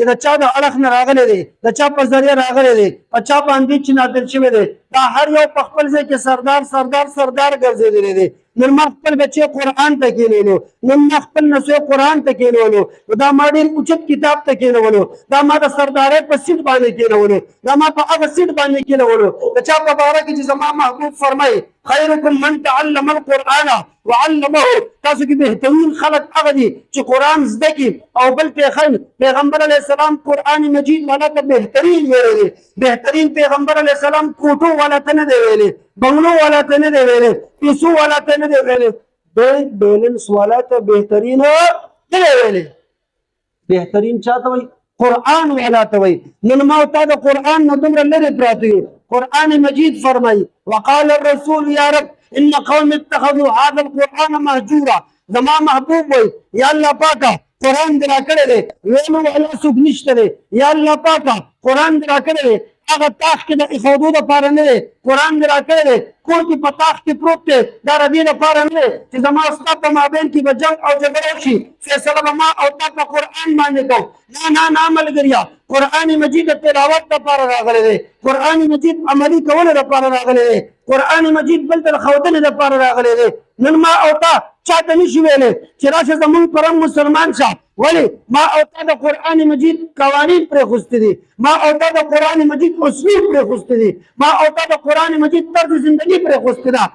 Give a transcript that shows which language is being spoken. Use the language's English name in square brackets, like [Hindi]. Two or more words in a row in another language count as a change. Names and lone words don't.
[Pashto] د چا د اړخ نه راغلی دی د چا په ذریعه راغلی دی په چا باندې چې نازل شوی دی دا هر یو په خپل ځای کې سردار ګرځېدلی دی نن ما خپل بچی قرآن ته کېنولو نن ما خپل نسوی قرآن ته کېنولو دا ما ډېر اوچت کتاب ته کېنولو دا ما د سردارۍ په سیټ باندې کېنولو دا ما په هغه سیټ باندې کېنولو د چا په باره کې چې زما محبوب فرمایي [Arabic] خیرکم من تعلم القرآن وعلمه [Pashto] تاسو کې بهترین خلک هغه دي چې قرآن زده کړي او بل پیغمبر [Arabic] علیه السلام [Pashto] قرآن مجید والا ته بهترین ویلی دی بهترین پیغمبر [Arabic] علیه السلام [Pashto] کوټو والا ته نه دی ویلی بنګلو والا ته نه دی ویلی پیسو والا ته نه دی ویلی بیلنس والا ته بهترین نه دی ویلی بهترین چاته وایي قرآن والا ته وایي نن ما او تا د قرآن نه دومره لرې پراته یو قرآن مجید فرمایي [Arabic] وقال الرسول یا رب ان قوم اتخذوا هذا القرآن مهجورا [Pashto] زما محبوب وایي یا الله پاکه قرآن دې راکړی دی ویلو والا څوک نشته دی یا الله پاکه قرآن دې راکړی دی هغه تاخ کې د ایښودو دپاره نه دی قرآن دې راکړی دی کور کې په تاخ کې پروت دی دا د دې دپاره نه دی چې زما ستا په مابین کې به جنګ او جګړه وشي فیصله به ما او تا په قرآن باندې کوو نه ملګریا قرآن مجید د تلاوت دپاره راغلی دی قرآن مجید عملي کولو دپاره راغلی دی قرآن مجید بل ته د ښودنې دپاره راغلی دی نن ما او تا چاته نشي ویلی چې راشه زمونږ پرم مسلمان شه ولی ما او تا د قرآن مجید قوانین پرېښوستي دي، ما او تا د قرآن مجید اسلوب پرېښوستي دي، ما او تا د قرآن مجید طرز زندگی پرېښوستې ده.